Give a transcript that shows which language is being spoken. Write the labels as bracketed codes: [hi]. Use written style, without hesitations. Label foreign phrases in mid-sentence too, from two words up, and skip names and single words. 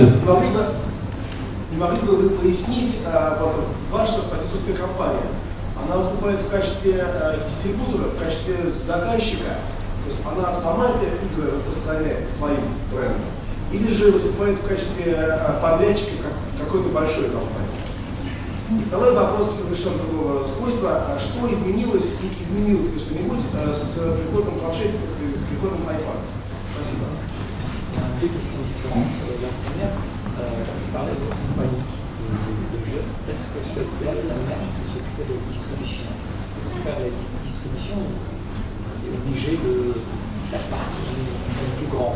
[ru] Не могли бы вы пояснить, ваша продюсерская компания, она выступает в качестве дистрибутора, в качестве заказчика, то есть она сама эти игры распространяет своим брендом, или же выступает в качестве подрядчика в какой-то большой компании? И второй вопрос совершенно другого свойства. Что изменилось и изменилось ли что-нибудь с приходом планшетника, с приходом iPad? Спасибо. [fr] Deux questions différentes. La première, vous parlez de votre compagnie de jeux. Est-ce que c'est elle la même qui s'occupait de la distribution? Pour faire la distribution, vous êtes obligé de faire partie d'une compagnie plus grande.